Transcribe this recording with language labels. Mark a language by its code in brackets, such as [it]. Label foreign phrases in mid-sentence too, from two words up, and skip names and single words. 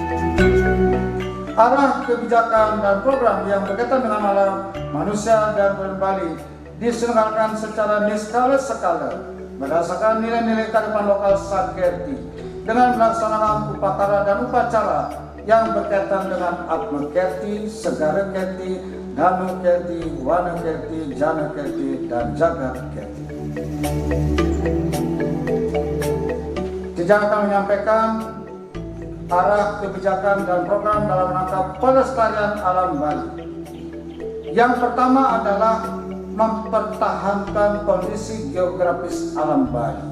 [id] Arah kebijakan dan program yang berkaitan dengan alam, manusia, dan kebudayaan Bali diselenggarakan secara niskala-sekala berdasarkan nilai-nilai kearifan lokal Sakerti dengan melaksanakan upacara dan upacara yang berkaitan dengan Atma Kerti, Segara Kerti, Danu Kerti, Wana Kerti, Jana Kerti, dan Jagat Kerti. Tidak akan menyampaikan arah kebijakan dan program dalam rangka pelestarian alam Bali. Yang pertama adalah mempertahankan kondisi geografis alam Bali.